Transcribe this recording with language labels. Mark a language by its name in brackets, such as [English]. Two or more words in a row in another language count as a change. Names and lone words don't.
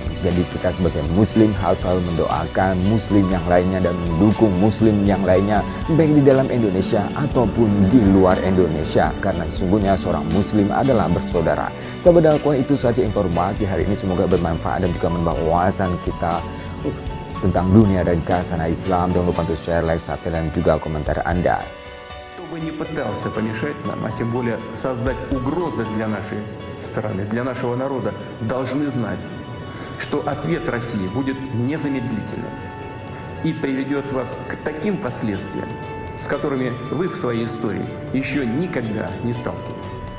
[Indonesian] Jadi kita sebagai muslim harus selalu mendoakan muslim yang lainnya dan mendukung muslim yang lainnya, baik di dalam Indonesia ataupun di luar Indonesia, karena sesungguhnya seorang muslim adalah bersaudara. Sahabat dakwah, itu saja informasi hari ini, semoga bermanfaat dan juga menambah wawasan kita tentang dunia dan khasana Islam. Jangan lupa untuk share, like, subscribe, dan juga komentar Anda. [Russian] Кто бы ни пытался помешать нам, а тем более создать угрозы для нашей страны, для нашего народа, должны знать, что ответ России будет незамедлительным и приведет вас к таким последствиям, с которыми вы в своей истории еще никогда не сталкивались.